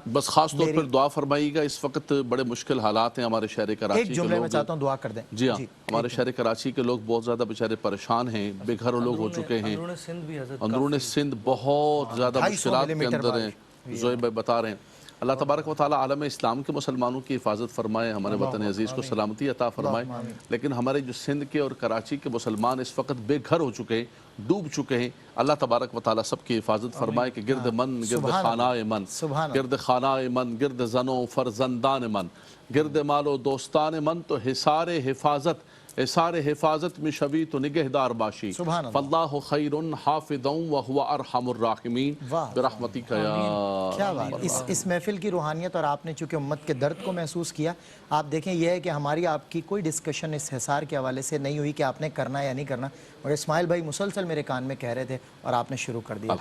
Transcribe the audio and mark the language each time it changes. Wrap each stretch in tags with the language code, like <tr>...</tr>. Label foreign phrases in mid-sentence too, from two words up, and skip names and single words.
<ur>بس خاص طور پر دعا فرمائیے گا، اس وقت بڑے مشکل حالات ہیں ہمارے شہر کراچی एक के جملے میں लोग। چاہتا ہوں دعا کر دیں. جی ہاں، ہمارے شہر کراچی کے لوگ بہت زیادہ بیچارے پریشان ہیں، بے گھر لوگ ہو چکے ہیں. اندرون سندھ بھی حضرت اندرون سندھ بہت زیادہ 250 مشکلات کے मिलीमीटर اندر ہیں، ذوئب بھائی بتا رہے ہیں.</ur> <ar>اللہ تبارک و تعالیٰ</ar> <ur>عالم اسلام کے مسلمانوں کی حفاظت فرمائے، ہمارے وطن عزیز کو سلامتی عطا فرمائے، لیکن ہمارے جو سندھ کے اور کراچی کے مسلمان اس وقت بے گھر ہو چکے ہیں، ڈوب چکے ہیں،</ur> <ar>اللہ تبارک و تعالیٰ</ar> <ur>سب کی حفاظت فرمائے کہ</ur> <fa>گرد من، گرد خانہ من، گرد خانہ من، گرد زنوں فرزندان من، گرد مال و دوستان من، تو حصار حفاظت میں شوی تو نگہدار باشی،</fa> <ar>فاللہ خیر حافظا وہو ارحم الراحمین برحمتک یا</ar> <ur>کیا بات، اس محفل کی روحانیت، اور آپ نے چونکہ امت کے درد کو محسوس کیا، آپ دیکھیں یہ ہے کہ ہماری آپ کی کوئی ڈسکشن اس حصار کے حوالے سے نہیں ہوئی کہ آپ نے کرنا یا نہیں کرنا، اور اسماعیل بھائی مسلسل میرے کان میں کہہ رہے تھے اور آپ نے شروع کر دیا۔</ur>